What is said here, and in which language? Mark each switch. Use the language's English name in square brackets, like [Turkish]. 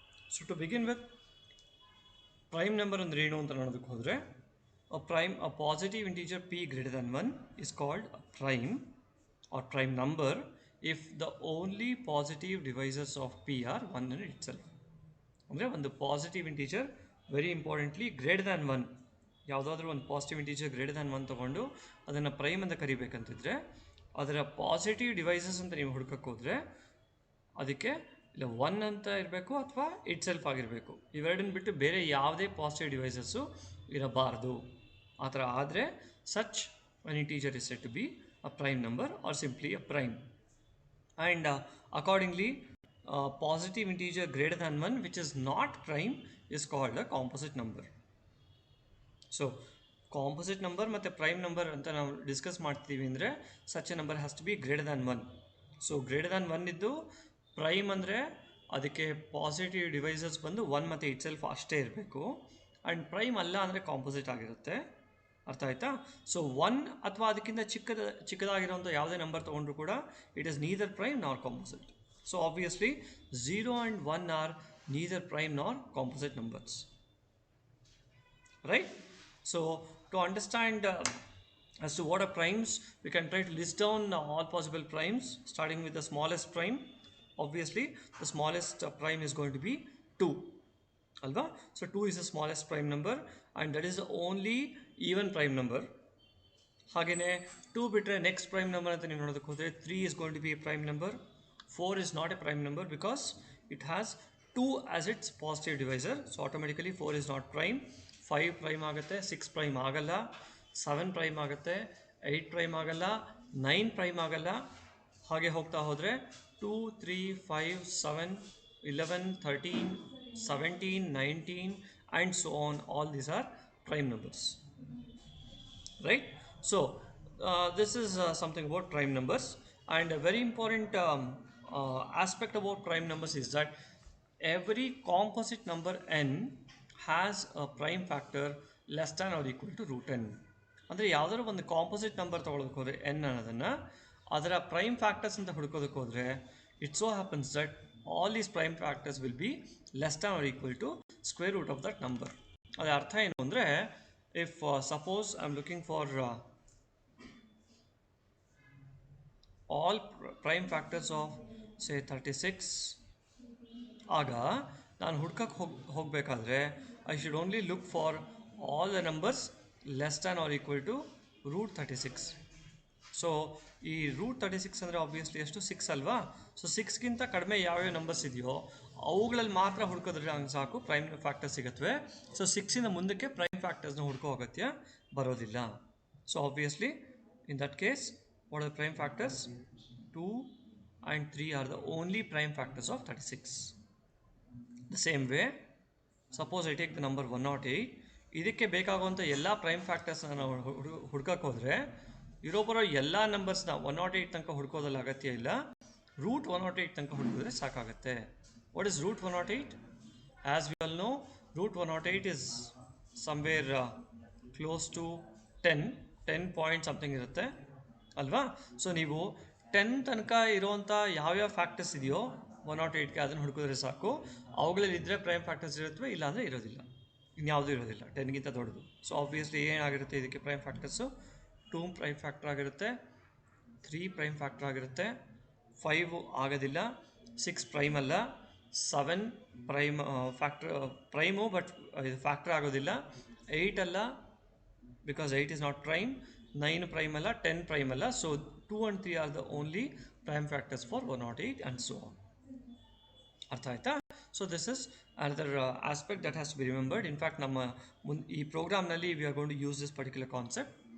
[English] So to begin with, prime number [Kannada] ಅಂದ್ರೆ ಏನು ಅಂತ ನೋಡೋದಕ್ಕೆ ಹೋದ್ರೆ [English] a positive integer p greater than 1 is called a prime or prime number if the only positive divisors of p are 1 in itself. [Kannada] ಅಂದರೆ ಒಂದು positive integer [English] very importantly greater than 1, [Kannada] ಯಾವುದಾದ್ರೂ ಒಂದು positive integer greater than 1 ತೊಗೊಂಡು ಅದನ್ನು prime ಅಂತ ಕರಿಬೇಕಂತಿದ್ರೆ ಅದರ positive devices ಅಂತ ನೀವು ಹುಡ್ಕಕ್ಕೆ ಹೋದರೆ ಅದಕ್ಕೆ ಇಲ್ಲ 1 ಅಂತ ಇರಬೇಕು ಅಥವಾ [English] itself [Kannada] ಆಗಿರಬೇಕು. ಇವೆರಡನ್ನ ಬಿಟ್ಟು ಬೇರೆ ಯಾವುದೇ ಪಾಸಿಟಿವ್ ಡಿವೈಸಸ್ಸು ಇರಬಾರ್ದು. ಆ ಥರ ಆದರೆ [English] Such an integer is said to be a prime number or simply a prime. And accordingly, positive integer greater than 1 which is not prime is called a composite number. So composite number ಮತ್ತು prime number [Kannada] ಅಂತ ನಾವು discuss ಮಾಡ್ತೀವಿ ಅಂದರೆ [English] such a number has to be greater than 1. [Kannada] So [English] greater than 1 [Kannada] ಇದ್ದು prime ಅಂದರೆ ಅದಕ್ಕೆ positive devices ಬಂದು 1 ಮತ್ತು ಇಟ್ ಸೆಲ್ಫ್ ಅಷ್ಟೇ ಇರಬೇಕು. ಆ್ಯಂಡ್ ಪ್ರೈಮ್ ಅಲ್ಲ ಅಂದರೆ ಕಾಂಪೋಸಿಟ್ ಆಗಿರುತ್ತೆ. ಅರ್ಥ ಆಯ್ತಾ? ಸೊ 1 ಅಥವಾ ಅದಕ್ಕಿಂತ ಚಿಕ್ಕದಾಗಿರೋಂಥ ಯಾವುದೇ ನಂಬರ್ ತೊಗೊಂಡ್ರು ಕೂಡ [English] It is neither prime nor composite. So obviously 0 and 1 are neither prime nor composite numbers, right? So to understand as to what are primes, we can try to list down all possible primes starting with the smallest prime. Obviously the smallest prime is going to be 2 [Kannada] alva. [English] So 2 is the smallest prime number and that is the only even prime number. [Kannada] ಹಾಗೆಯೇ 2 ಬಿಟ್ಟರೆ next prime number ಅಂತ ನೀವು ನೋಡೋದಕ್ಕೆ ಹೋದರೆ [English] 3 is going to be a prime number. 4 is not a prime number because it has 2 as its positive divisor, so automatically 4 is not prime. [Kannada] 5 prime ಆಗುತ್ತೆ, 6 prime ಆಗಲ್ಲ, 7 prime ಆಗುತ್ತೆ, 8 prime ಆಗಲ್ಲ, 9 prime ಆಗಲ್ಲ. ಹಾಗೆ ಹೋಗ್ತಾ ಹೋದರೆ 2, 3, 5, 7, 11, 13, 17, 19 [English] and so on. All these are prime numbers, right? So this is something about prime numbers, and a very important aspect about prime numbers is that every composite number n has a prime factor less than or equal to root n. [Kannada] ಅಂದರೆ ಯಾವುದಾದ್ರು ಒಂದು composite number ತೊಗೊಳೋದಕ್ಕೆ ಹೋದರೆ N ಅನ್ನೋದನ್ನು ಅದರ prime factors ಅಂತ ಹುಡ್ಕೋದಕ್ಕೆ ಹೋದರೆ [English] It so happens that all these prime factors will be less than or equal to square root of that number. [Kannada] ಅದರ ಅರ್ಥ ಏನು ಅಂದರೆ [English] if suppose I'm looking for all prime factors of say 36, [Kannada] ಆಗ ನಾನು ಹುಡ್ಕಕ್ಕೆ ಹೋಗಬೇಕಾದ್ರೆ [English] I should only look for all the numbers less than or equal to root 36. [Kannada] So ಈ root 36 ಅಂದರೆ ಆಬ್ವಿಯಸ್ಲಿ ಎಷ್ಟು 6 ಅಲ್ವಾ? ಸೊ 6ಗಿಂತ ಕಡಿಮೆ ಯಾವ್ಯಾವ ನಂಬರ್ಸ್ ಇದೆಯೋ ಅವುಗಳಲ್ಲಿ ಮಾತ್ರ ಹುಡ್ಕೋದ್ರೆ ಹಂಗೆ ಸಾಕು ಪ್ರೈಮ್ ಫ್ಯಾಕ್ಟರ್ಸ್ ಸಿಗುತ್ತವೆ. ಸೊ 6ಇಂದ ಮುಂದಕ್ಕೆ ಪ್ರೈಮ್ ಫ್ಯಾಕ್ಟರ್ಸ್ನ ಹುಡ್ಕೋ ಅಗತ್ಯ ಬರೋದಿಲ್ಲ. [English] So obviously in that case what are the prime factors? 2 and 3 are the only prime factors of 36. The same way, suppose I take the number 108, [Kannada] ಇದಕ್ಕೆ ಬೇಕಾಗುವಂಥ ಎಲ್ಲ ಪ್ರೈಮ್ ಫ್ಯಾಕ್ಟರ್ಸ್ನ ನಾವು ಹುಡ್ಕಕ್ಕೆ ಹೋದರೆ ಇರೋ ಬರೋ ಎಲ್ಲ ನಂಬರ್ಸ್ನ 108 ತನಕ ಹುಡ್ಕೋದಲ್ಲಿ ಅಗತ್ಯ ಇಲ್ಲ, ರೂಟ್ 108 ತನಕ ಹುಡುಕಿದ್ರೆ ಸಾಕಾಗುತ್ತೆ. [English] What is root 108? As we all know, root 108 is somewhere close to 10 point something [Kannada] ಇರುತ್ತೆ ಅಲ್ವಾ? ಸೊ ನೀವು 10 ತನಕ ಇರೋವಂಥ ಯಾವ್ಯಾವ ಫ್ಯಾಕ್ಟರ್ಸ್ ಇದೆಯೋ 108ಗೆ ಅದನ್ನು ಹುಡುಕಿದ್ರೆ ಸಾಕು. ಅವುಗಳಲ್ಲಿ ಇದ್ದರೆ ಪ್ರೈಮ್ ಫ್ಯಾಕ್ಟರ್ಸ್ ಇರುತ್ತವೆ, ಇಲ್ಲಾಂದರೆ ಇರೋದಿಲ್ಲ, ಇನ್ಯಾವುದೂ ಇರೋದಿಲ್ಲ 10ಗಿಂತ ದೊಡ್ಡದು. ಸೊ ಆಬ್ವಿಯಸ್ಲಿ ಏನಾಗಿರುತ್ತೆ ಇದಕ್ಕೆ ಪ್ರೈಮ್ ಫ್ಯಾಕ್ಟರ್ಸು? 2 ಪ್ರೈಮ್ ಫ್ಯಾಕ್ಟರ್ ಆಗಿರುತ್ತೆ, 3 ಪ್ರೈಮ್ ಫ್ಯಾಕ್ಟರ್ ಆಗಿರುತ್ತೆ, 5 ಆಗೋದಿಲ್ಲ, 6 ಪ್ರೈಮ್ ಅಲ್ಲ, 7 ಪ್ರೈಮ್ ಪ್ರೈಮು ಬಟ್ ಇದು ಫ್ಯಾಕ್ಟರ್ ಆಗೋದಿಲ್ಲ, 8 ಅಲ್ಲ because [English] 8 is not prime, [Kannada] 9 prime ಅಲ್ಲ, 10 prime ಅಲ್ಲ. [English] So 2 and 3 are the only prime factors for 108 and so on. [Kannada] ಅರ್ಥ ಆಯ್ತಾ? [English] So this is another aspect that has to be remembered. In fact [Kannada] ನಮ್ಮ ಈ ಪ್ರೋಗ್ರಾಮ್ನಲ್ಲಿ [English] we are going to use this particular concept.